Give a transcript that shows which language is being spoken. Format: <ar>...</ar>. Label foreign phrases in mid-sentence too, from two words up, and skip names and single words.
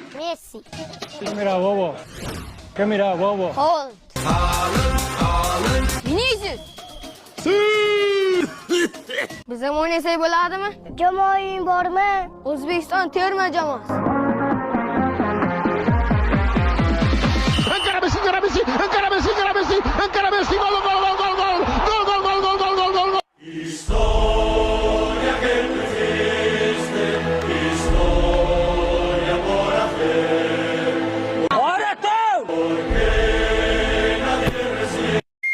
<es>Messi. Mira bobo. ¿Qué mira bobo?</es> <en>Hold. Vinicius.</en> <uz>Biz ham o'ynasak bo'ladimi? Jamoang bormi? O'zbekiston terma jamoasi.</uz> <ca>Encara Messi, encara Messi, encara Messi, encara Messi, encara Messi,</ca> <es>gol, gol, gol, gol, gol, gol, gol, gol, gol, gol, gol, gol, gol. Historia que tú hiciste, historia por hacer. ¡Ahora tú! Porque nadie recibe.</es>